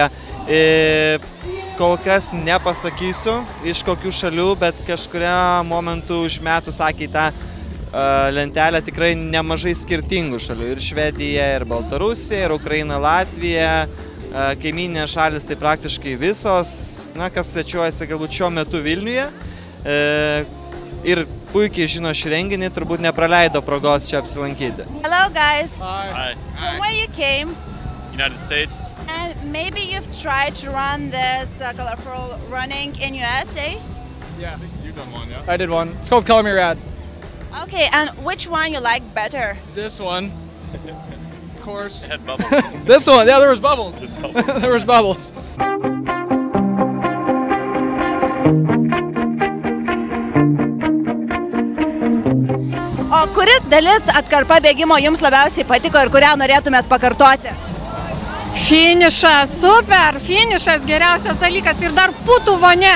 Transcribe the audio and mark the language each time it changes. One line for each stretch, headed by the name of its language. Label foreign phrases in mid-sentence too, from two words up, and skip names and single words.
Lithuanian: Kol kas nepasakysiu, iš kokių šalių, bet kažkurio momentu užmetus akį tą lentelę tikrai nemažai skirtingų šalių. Ir Švedija, ir Baltarusija, ir Ukraina, Latvija, kaimyninės šalis, tai praktiškai visos, kas svečiuojasi galbūt šiuo metu Vilniuje. Ir puikiai žino šį renginį, turbūt nepraleido progos čia apsilankyti.
English: Hello guys. Hi. From where you came? United States. And maybe you've tried to run this colorful running in USA? Yeah. You've done one, yeah? I did one. It's called Color Me Rad. Okay, and which one you like better? This one. Of course. It had bubbles. This one. Yeah, there was bubbles. It's bubbles. There was bubbles.
Lithuanian: O kuri dalis atkarpa bėgimo jums labiausiai patiko ir kurią norėtumėt pakartoti? Finišas, super! Finišas geriausias dalykas ir dar putų vonia.